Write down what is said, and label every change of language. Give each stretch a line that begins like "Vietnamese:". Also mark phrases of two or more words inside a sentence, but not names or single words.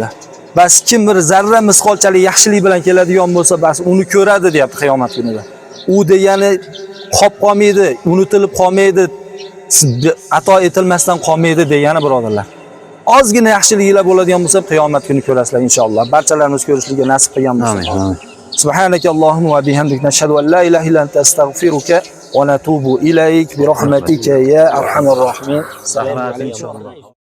Uzbek: Bas kim bir zarra misqolchalik yaxshilik bilan keladigan bo'lsa, bas uni ko'radi, deyapti qiyomat kunida. U degani qolib qolmaydi, unutilib qolmaydi, ato etilmasdan qolmaydi degani, birodarlar. Ozgina yaxshiliklar bo'ladigan bo'lsa, qiyomat kuni ko'rasizlar inshaalloh. Barchalarimiz ko'rishlikka nasib qilgan bo'lsin. Amin. Amin.
Arabic: سبحانك اللهم وبحمدك نشهد أن لا إله إلا أنت أستغفرك ونتوب إليك برحمتك يا أرحم الراحمين. السلام عليكم.